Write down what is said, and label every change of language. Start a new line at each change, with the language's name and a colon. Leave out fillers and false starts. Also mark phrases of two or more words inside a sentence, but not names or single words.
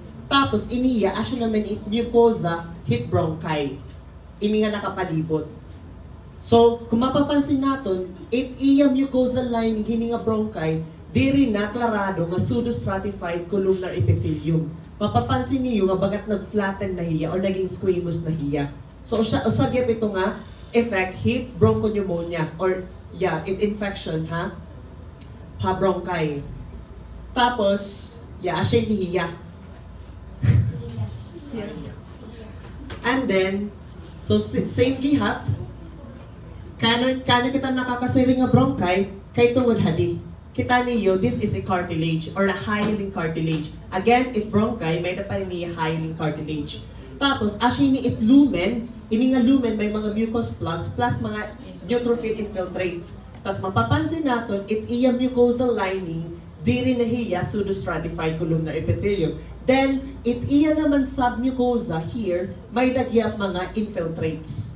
Waray: Tapos, iniya, naman it mucosa hip bronchi. Ini nga nakapalibot. So,
Filipino: kung mapapansin natin,
Waray: it iya
English: mucosal lining
Waray: hini nga bronchi, diri na klarado nga
English: pseudostratified columnar epithelium.
Filipino: Mapapansin niyo
Waray: nga bagat nag-flatten na hiya or naging squamous na hiya. So, usagip ito nga effect hip bronchopneumonia or it infection ha bronchi. Tapos, asya ni hiya. And then, so same gihap, kanon kita nakakasiring nga bronchi, kay tungod hadi.
Filipino: Kita niyo,
English: this is a cartilage or a hyaline cartilage.
Waray: Again, it bronchi, may pa niya hyaline cartilage. Tapos, ni it lumen, ini nga lumen may mga
English: mucus plugs
Waray: plus mga
English: neutrophil infiltrates.
Waray: Tapos
Filipino: mapapansin natin,
Waray: it iya
English: mucosal lining,
Waray: diri na hiya
English: pseudostratified columnar epithelium.
Waray: Then, it iya naman
English: submucosa here,
Waray: may dagyap mga infiltrates.